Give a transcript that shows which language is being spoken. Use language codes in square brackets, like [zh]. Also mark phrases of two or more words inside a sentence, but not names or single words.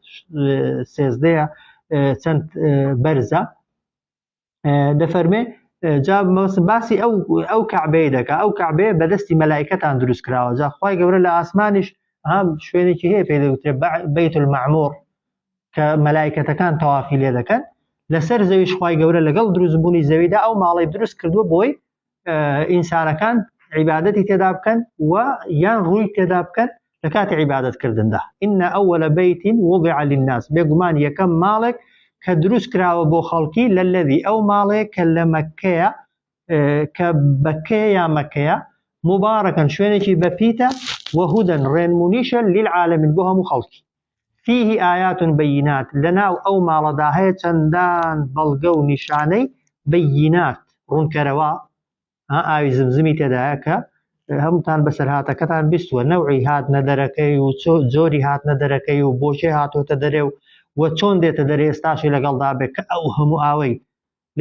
[ckb] 13 چەند بەرزە دەفەرمێ جا باسی ئەو کەعبەیە دەکا ئەو کەعبەیە بەدەستی مەلایکەتان دروست کراوە جا خوای گەورە لە ئاسمانیش شوێنێکی هەیە پێی دەوترێت بەیت المەعموور کە مەلایکەتەکان تەوافی لێ دەکەن لەسەر زەویش خوای گەورە لەگەڵ دروستبوونی زەویدا ئەو ماڵی دروست کردووە بۆی ئینسانەکان عیبادەتی تێدا بکەن و یان ڕووی تێدا بکەن لە کاتی عیبادەتکردندا إن [ar] أول بيت وضع للناس [ckb] بێگومان یەکەم ماڵێک کە دروست کراوە بۆ خەڵکی لەلەذی ئەو ماڵێک کە لە مەککەیە کە بەکەیە یا مەکەیە مبارەکەن شوێنێکی بەپیتە وهودەن ڕێنمونیشە للعالمین بۆ هەموو خەڵکی [ar] فيه آيات بينات [ckb] لەناو ئەو ماڵەدا هەیە چەندان بەڵگە و نیشانەی بەیینات ڕوونکەرەوە ئاوی زمزمی تێدایە کە هەمووتان بەسەرهاتەکەتان بیستووە نەوعی هاتنە دەرەکەی و جۆری هاتنە دەرەکەی و بۆچێ هاتوۆتە دەرێ و چۆن دێتە دەرێ ئێستاشی لەگەڵدا بێت کە ئەو هەموو ئاوەی لێ